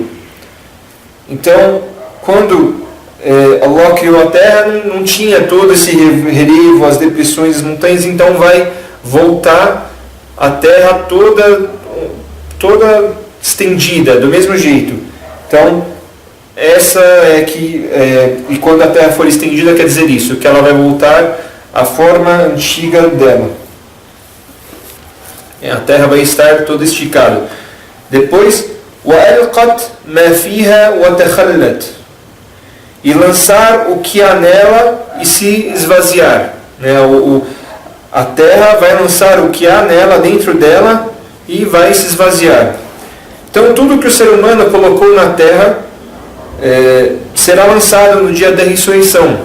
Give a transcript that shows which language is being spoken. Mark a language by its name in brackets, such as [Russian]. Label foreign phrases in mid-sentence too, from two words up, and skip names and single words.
[Portuguese] Então, quando Allah criou a terra, não tinha todo esse relevo, as depressões, as montanhas, então vai voltar a terra toda estendida, do mesmo jeito. Então, essa e quando a terra for estendida, quer dizer isso, que ela vai voltar à forma antiga dela. A terra vai estar toda esticada. Depois, [Arabic] وَأَلْقَتْ مَا فِيهَا وَتَخَلَّتْ, [Portuguese] e lançar o que há nela e se esvaziar. A terra vai lançar o que há nela, dentro dela, e vai se esvaziar. Então tudo que o ser humano colocou na terra será lançado no dia da ressurreição.